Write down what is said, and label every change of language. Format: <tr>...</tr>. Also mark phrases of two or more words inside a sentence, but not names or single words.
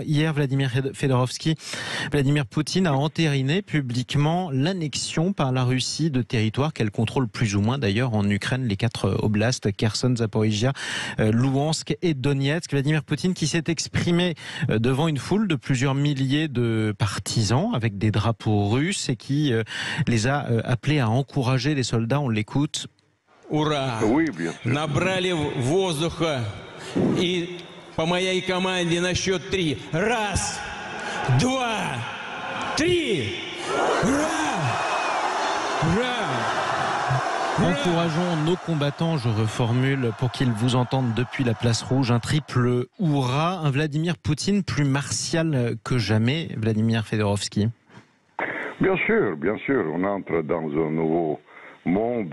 <fr>Hier, Vladimir Fedorovski, Vladimir Poutine a entériné publiquement l'annexion par la Russie de territoires qu'elle contrôle plus ou moins d'ailleurs en Ukraine, les 4 oblasts, Kherson, Zaporizhia, Louhansk et Donetsk. Vladimir Poutine qui s'est exprimé devant une foule de plusieurs milliers de partisans avec des drapeaux russes et qui les a appelés à encourager les soldats. On l'écoute. Ура! Oui, bien sûr.</fr> <ru>Набрали воздуха и по моей команде на счет 3. Раз, два, три! Ура! Ура!</ru> <fr>Encourageons nos combattants, je reformule, pour qu'ils vous entendent depuis la place rouge. Un triple hurrah, un Vladimir Poutine plus martial que jamais, Vladimir Fedorovski. Bien sûr, on entre dans un nouveau monde.</fr>